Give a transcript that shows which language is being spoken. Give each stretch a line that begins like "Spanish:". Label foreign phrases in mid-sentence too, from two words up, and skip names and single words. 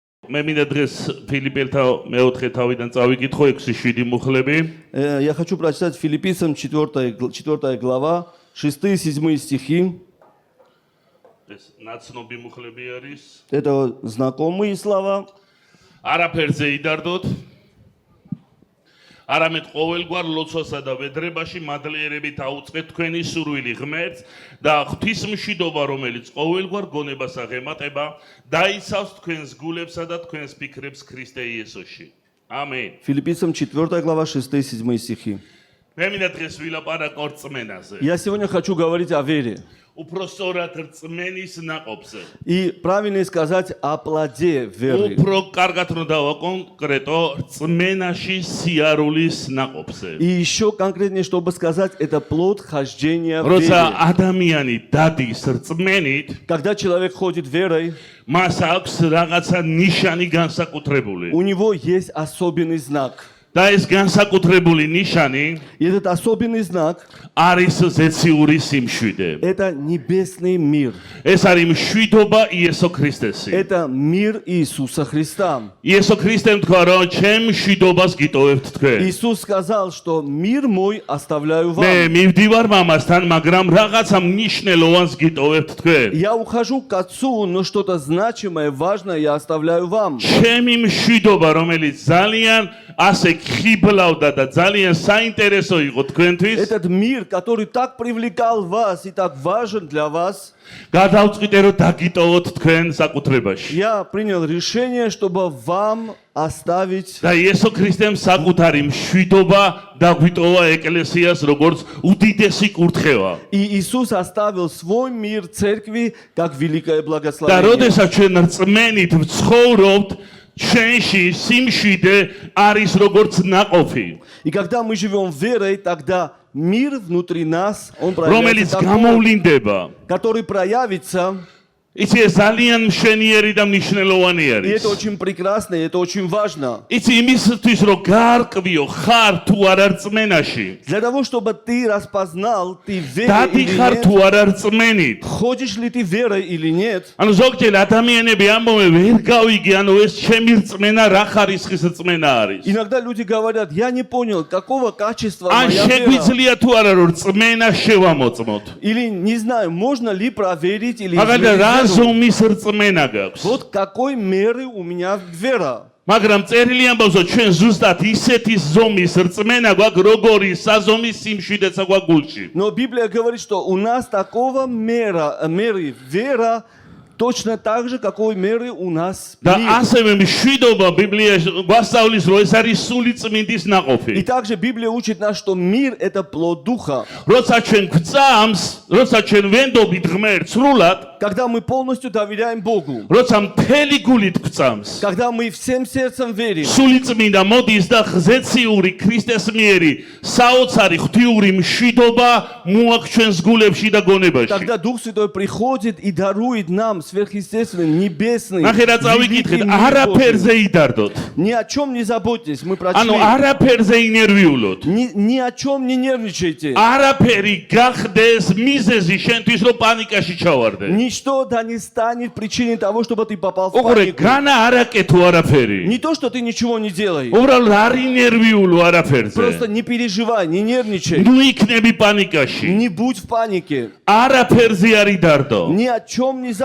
Georgian: მე მინდა დღეს ფილიპელთა მეოთხე თავიდან წავიკითხო 6-7 მუხლები.
Russian: Я хочу прочитать Филиппийцам 4 глава, 6-7 стихи.
Georgian: ეს ნაცნობი მუხლები არის.
Russian: Это знакомые слова.
Georgian: არაფერზე იდარდოთ. არამედ ყოველგვარ ლოცვასა და ვედრებაში მადლიერებით აუწყეთ თქვენი სურვილი ღმერთს და ღვთისმშვიდობა, რომელიც ყოველგვარ გონებას აღემატება, დაიცავს თქვენს გულებსა და თქვენს ფიქრებს ქრისტე იესოში. ამენ.
Russian: Филиппийцам 4 глава, 6-7 стихи.
Georgian: მე მინდა დღეს ვილაპარაკო რწმენაზე.
Russian: Я сегодня хочу говорить о вере.
Georgian: უფრო სწორად რწმენის наყოფზე.
Russian: И правильно сказать о плоде веры.
Georgian: უფრო კარგად რომ დავაკონკრეტო რწმენაში სიარულის наყოფზე.
Russian: И еще конкретнее, чтобы сказать, это плод хождения в
Georgian: როცა
Russian: вере.
Georgian: ადამიანი დადის რწმენით,
Russian: Когда человек ходит верой,
Georgian: მას აქვს რაღაცა ნიშანი განსაკუთრებული.
Russian: у него есть особенный знак.
Georgian: და ეს განსაკუთრებული ნიშანი
Russian: И этот особенный знак
Georgian: არის ზეციური სიმშვიდე.
Russian: это небесный мир.
Georgian: ეს არის მშვიდობა იესო ქრისტესი.
Russian: Это мир Иисуса Христа.
Georgian: იესო ქრისტემ თქვა, რომ ჩემ მშვიდობას გიტოვებთ თქვენ.
Russian: Иисус сказал, что мир мой оставляю вам.
Georgian: მე მივდივარ მამასთან, მაგრამ რაღაცა მნიშვნელოვანს გიტოვებთ თქვენ.
Russian: Я ухожу к Отцу, но что-то значимое, важное я оставляю вам.
Georgian: ჩემი მშვიდობა, რომელიც ძალიან ასე ხიბლავდა და ძალიან საინტერესო იყო თქვენთვის,
Russian: Этот мир, который так привлекал вас и так важен для вас,
Georgian: გადავწყვიტე, რომ დაგიტოვოთ თქვენ საკუთრებაში.
Russian: я принял решение, чтобы вам оставить.
Georgian: და იესო ქრისტემ საკუთარი მშვიდობა დაგვიტოვა ეკლესიას, როგორც უდიდესი კურთხევა.
Russian: И Иисус оставил свой мир церкви, как великое
Georgian: და
Russian: благословение.
Georgian: როდესაც ჩვენ რწმენით ვცხოვრობთ, ჩვენში სიმშვიდე არის როგორც наყოფი,
Russian: И когда мы живем верой, тогда мир внутри нас, он
Georgian: რომელიც
Russian: проявится,
Georgian: გამოვლინდება.
Russian: который проявится.
Georgian: იცი ეს ძალიან მშვენიერი და მნიშვნელოვანი
Russian: И
Georgian: არის.
Russian: это очень прекрасно, и это очень важно.
Georgian: იცი იმისთვის რომ გაარკვიო ხარ თუ არა რწმენაში.
Russian: Для того, чтобы ты распознал, ты веришь
Georgian: დადი
Russian: или
Georgian: ხარ
Russian: нет,
Georgian: თუ არა რწმენით.
Russian: ходишь ли ты верой или нет.
Georgian: ანუ ზოგჯერ ადამიანები ამბობენ ვერ გავიგე, ანუ ეს ჩემი რწმენა რა ხარისხის რწმენა არის.
Russian: Иногда люди говорят, я не понял, какого качества
Georgian: ან
Russian: моя вера.
Georgian: შეგვიძლია თუ არა რომ რწმენა შევამოწმოთ.
Russian: Или не знаю, можно ли проверить или
Georgian: მაგალითად
Russian: измерить
Georgian: რა
Russian: веру.
Georgian: ზომის რწმენა გაქვს.
Russian: Вот какой меры у меня вера.
Georgian: მაგრამ წერილი ამბობს, რომ ჩვენ ზუსტად ისეთი зомის რწმენა გვაქვს, როგორი საზომის სიმშვიდეცა გვაქვს გულში.
Russian: Но Библия говорит, что у нас такого меры вера, точно так же, какой меры у нас
Georgian: და
Russian: мир.
Georgian: ასევე მშვიდობა ბიბლიაში გვასწავლის, რომ ეს არის სული წმინდის
Russian: И
Georgian: ნაყოფი.
Russian: также Библия учит нас, что мир это плод духа.
Georgian: როცა ჩვენ გვწამს, როცა ჩვენ ვენდობით ღმერთს სრულად,
Russian: Когда мы полностью доверяем Богу,
Georgian: როცა მთელი გულით გვწამს,
Russian: когда мы всем сердцем верим,
Georgian: სული წმინდა მოდის და ღზეციური ქრისტეს მიერი საოცარი ღვთიური მშვიდობა მოაქვს ჩვენს გულებში და გონებაში.
Russian: тогда Дух Святой приходит и дарует нам сверхъестественный, небесный,
Georgian: ნახე რა
Russian: великий
Georgian: წავიკითხეთ,
Russian: мир Божий.
Georgian: არაფერზე იდარდოთ.
Russian: Ни о чем не заботьтесь, мы
Georgian: ანუ
Russian: прочли.
Georgian: არაფერზე ინერვიულოთ.
Russian: Ни о чем не нервничайте.
Georgian: არაფერი გახდეს მიზეზი შენთვის რომ პანიკაში ჩავარდე.
Russian: Ничто да не станет причиной того, чтобы ты попал в
Georgian: უყურე,
Russian: панику.
Georgian: განა არაკეთო არაფერი.
Russian: Не то, что ты ничего не делай.
Georgian: უბრალოდ არ ინერვიულო არაფერზე.
Russian: Просто не переживай, не нервничай.
Georgian: ნუ იქნები პანიკაში.
Russian: Не будь в панике.
Georgian: არაფერზე არ იდარდო.
Russian: Ни о чем не